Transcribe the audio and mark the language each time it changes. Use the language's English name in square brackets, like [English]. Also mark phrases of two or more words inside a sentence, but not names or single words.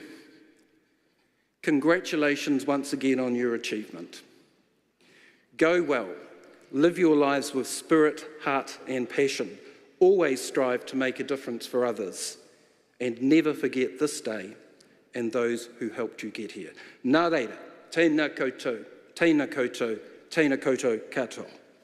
[English] Congratulations once again on your achievement. Go well, live your lives with spirit, heart and passion. Always strive to make a difference for others, and never forget this day and those who helped you get here. [Māori] Nā reira, tēnā koutou, tēnā koutou, tēnā koutou katoa.